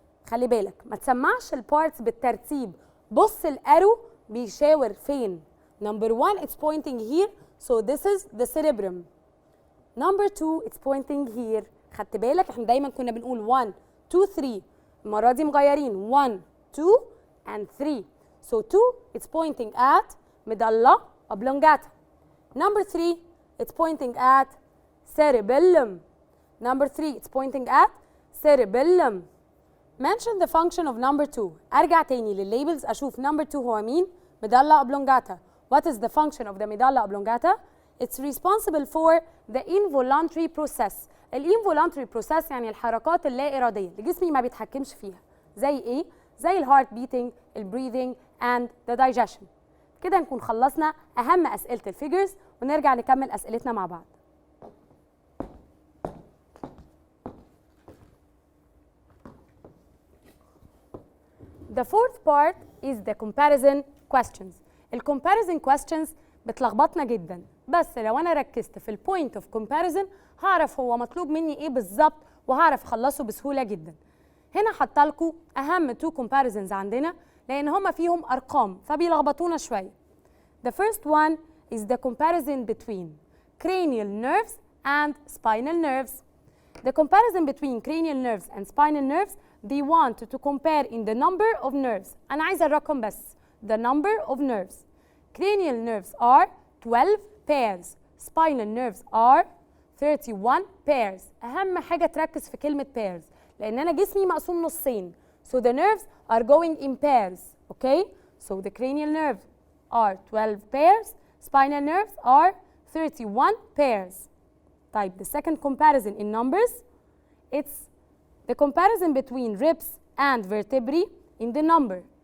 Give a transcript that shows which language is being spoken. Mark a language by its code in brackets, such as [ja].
[ar] خلي بالك ما تسمعش البارتس بالترتيب. بص الارو بيشاور فين. [en] Number 1 it's pointing here. So this is the cerebrum. Number 2 it's pointing here. [ar] خدت بالك احنا دايما كنا بنقول 1 2 3، المره دي مغيرين 1 2 and 3. [en] So 2 it's pointing at medulla oblongata. Number 3 it's pointing at cerebellum. Number 3 it's pointing at cerebellum. Mention the function of number 2. [ar] ارجع تاني للليبلز اشوف number 2 هو مين؟ medulla oblongata. [en] What is the function of the medulla oblongata? It's responsible for the involuntary process. [ar] الانفولانتري process يعني الحركات اللا إرادية اللي جسمي ما بيتحكمش فيها. زي ايه؟ زي الهارت بيتنج، البريذنج and the digestion. كده نكون خلصنا أهم أسئلة الفيجرز ونرجع نكمل أسئلتنا مع بعض. [en] The fourth part is the comparison questions. [ar] الcomparison questions بتلخبطنا جدا، بس لو أنا ركزت في البوينت اوف comparison هعرف هو مطلوب مني إيه بالظبط وهعرف أخلصه بسهولة جدا. هنا حاطة لكم أهم 2 comparisons عندنا لأن هما فيهم أرقام فبيلخبطونا شوية. [en] The first one is the comparison between cranial nerves and spinal nerves. The comparison between cranial nerves and spinal nerves, they want to compare in the number of nerves. [ar] أنا عايزة الرقم بس. [en] The number of nerves. Cranial nerves are 12 pairs. Spinal nerves are 31 pairs. [ar] أهم حاجة تركز في كلمة pairs لأن أنا جسمي مقسوم نصين. [en] So the nerves are going in pairs. Okay? So the cranial nerves are 12 pairs. Spinal nerves are 31 pairs. طيب the second comparison in numbers, it's the comparison between ribs and vertebrae in the number.